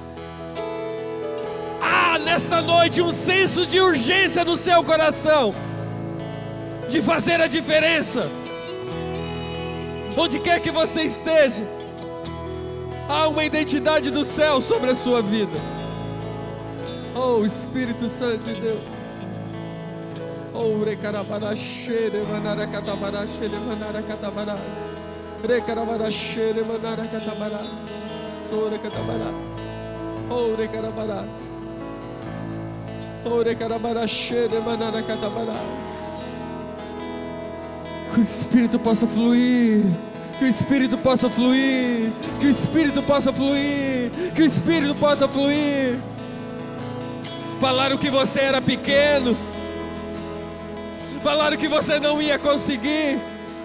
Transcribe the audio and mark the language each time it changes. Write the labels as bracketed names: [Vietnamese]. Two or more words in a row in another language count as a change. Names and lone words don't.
[Portuguese] Nesta noite um senso de urgência no seu coração, de fazer a diferença. Onde quer que você esteja, há uma identidade do céu sobre a sua vida. Oh, Espírito Santo de Deus. Oh, recarabarachere, manaracatabarachere, manaracatabarás. Recarabarachere, manaracatabarás. Sorecatabarás. Oh, recarabarás. Oh, recarabarachere, manaracatabarás. Que o Espírito possa fluir. Que o Espírito possa fluir. Que o Espírito possa fluir. Que o Espírito possa fluir. Falaram que você era pequeno. Falaram que você não ia conseguir.